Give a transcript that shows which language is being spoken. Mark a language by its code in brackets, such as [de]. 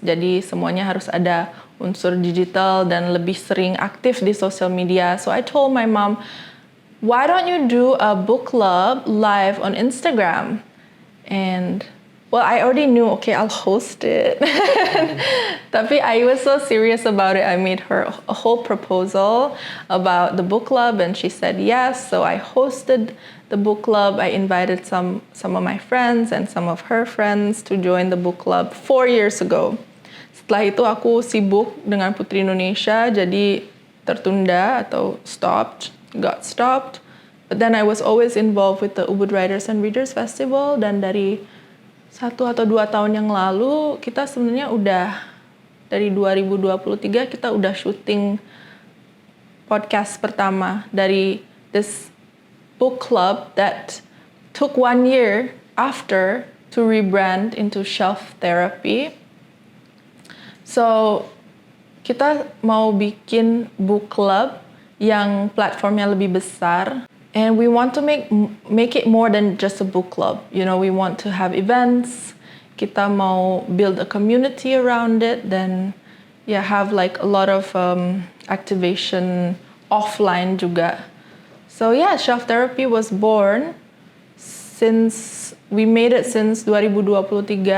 [id] Jadi semuanya harus ada unsur digital dan lebih sering aktif di social media. [en] So I told my mom, why don't you do a book club live on Instagram? And well, I already knew, okay, I'll host it. Tapi I was so serious about it. I made her a whole proposal about the book club and she said yes. So I hosted the book club. I invited some of my friends and some of her friends to join the book club 4 years ago. [id] Setelah itu aku sibuk dengan Putri Indonesia, jadi tertunda atau [en] got stopped. But then I was always involved with the Ubud Writers and Readers Festival, [id] dan dari 1 atau 2 tahun yang lalu kita sebenarnya udah dari 2023 kita udah syuting podcast pertama dari [en] this book club that took 1 year after to rebrand into Shelf Therapy. [id] So kita mau bikin book club yang platformnya lebih besar. [en] And we want to make it more than just a book club. You know, we want to have events. [id] Kita mau [en] build a community around it. Then, yeah, have like a lot of activation offline juga. So yeah, Shelf Therapy was born since we made it since 2023.